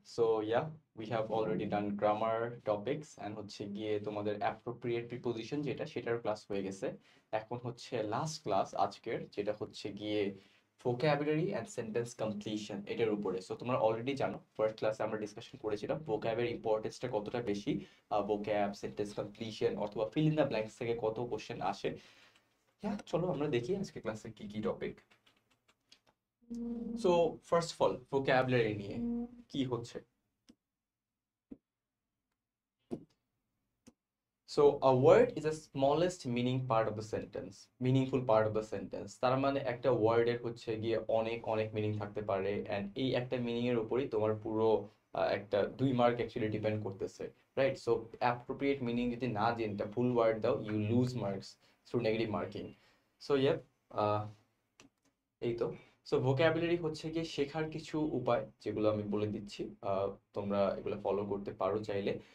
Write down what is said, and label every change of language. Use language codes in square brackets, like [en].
[en] So yeah, we have already done grammar topics and [bn] হচ্ছে গিয়ে তোমাদের appropriate preposition সেটার ক্লাস হয়ে গেছে। এখন হচ্ছে লাস্ট ক্লাস আজকের যেটা হচ্ছে গিয়ে vocabulary and sentence completion এটার উপরে। সো তোমরা অলরেডি জানো ফার্স্ট ক্লাসে আমরা ডিসকাশন করেছিলাম vocab-এর ইম্পর্টেন্সটা কতটা বেশি, vocab, sentence completion অথবা fill in the blanks থেকে কত কোশ্চেন আসে। হ্যাঁ, চলো আমরা দেখি আজকে ক্লাসে কি কি topic. So first of all vocabulary নিয়ে কি হচ্ছে। [en] So a word is the smallest meaning part of the sentence, meaningful part of the sentence. [bn] তার মানে একটা ওয়ার্ডের হচ্ছে গিয়ে অনেক অনেক মিনিং থাকতে পারে এন্ড এই একটা মিনিং এর উপরই তোমার পুরো একটা 2 মার্ক অ্যাকচুয়ালি ডিপেন্ড করতেছে, রাইট? সো অ্যাপ্রোপ্রিয়েট মিনিং যদি না জেনে ভুল ওয়ার্ড দাও [en] You lose marks through negative marking. [bn] So ইয়েপ, এই তো। সো ভোকাবুলারি হচ্ছে গিয়ে শেখার কিছু উপায় যেগুলো আমি বলে দিচ্ছি, তোমরা এগুলো ফলো করতে পারো চাইলে।